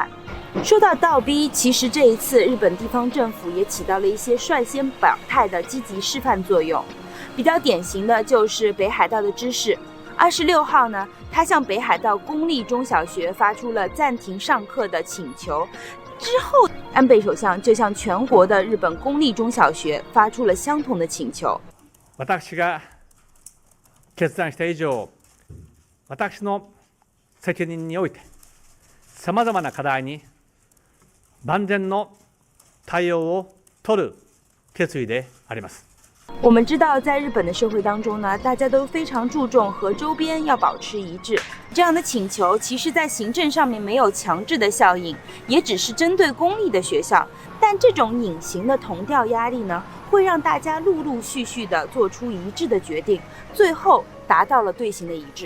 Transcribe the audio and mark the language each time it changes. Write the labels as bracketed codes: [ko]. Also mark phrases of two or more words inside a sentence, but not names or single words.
[zh] 说到倒逼，其实这一次日本地方政府也起到了一些率先表态的积极示范作用。比较典型的就是北海道的知事，26号呢，他向北海道公立中小学发出了暂停上课的请求。之后，安倍首相就向全国的日本公立中小学发出了相同的请求。 [ja] 私が決断した以上、私の責任において、さまざまな課題に万全の対応を取る決意であります。 [zh] 我们知道，在日本的社会当中呢，大家都非常注重和周边要保持一致。这样的请求，其实在行政上面没有强制的效应，也只是针对公立的学校。但这种隐形的同调压力呢，会让大家陆陆续续的做出一致的决定，最后达到了队形的一致。